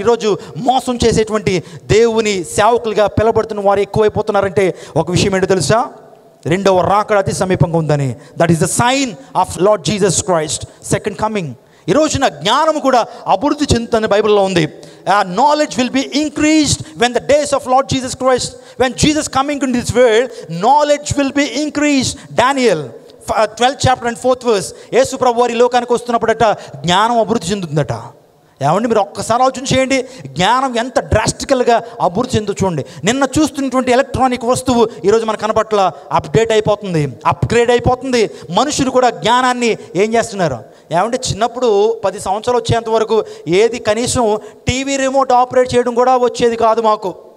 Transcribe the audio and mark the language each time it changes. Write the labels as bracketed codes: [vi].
[te] ఈరోజు మోసం చేసేటువంటి దేవుని సేవకులుగా పిలబడుతున్న వారు ఎక్కువైపోతున్నారంటే ఒక విషయం ఏంటో తెలుసా? రెండవ రాకడ అతి సమీపంగా ఉందని. [en] That is the sign of lord Jesus Christ second coming. [te] ఈ రోజున జ్ఞానం కూడా అభివృద్ధి చెందుతుంది బైబిల్లో ఉంది. [en] Knowledge will be increased when the days of Lord Jesus Christ, when Jesus coming into this world, knowledge will be increased. Daniel 12th chapter and 4th verse. [te] యేసు ప్రభు వారి లోకానికి వస్తున్నప్పుడట జ్ఞానం అభివృద్ధి చెందుతుందట. ఏమండి, మీరు ఒక్కసారి ఆలోచన చేయండి, జ్ఞానం ఎంత డ్రాస్టికల్గా అభివృద్ధి చెందు చూడండి. నిన్న చూస్తున్నటువంటి ఎలక్ట్రానిక్ వస్తువు ఈరోజు మన కనపట్ల అప్డేట్ అయిపోతుంది, అప్గ్రేడ్ అయిపోతుంది. మనుషులు కూడా జ్ఞానాన్ని ఏం చేస్తున్నారు? ఏమంటే చిన్నప్పుడు 10 సంవత్సరాలు వచ్చేంత వరకు ఏది కనీసం టీవీ రిమోట్ ఆపరేట్ చేయడం కూడా వచ్చేది కాదు మాకు.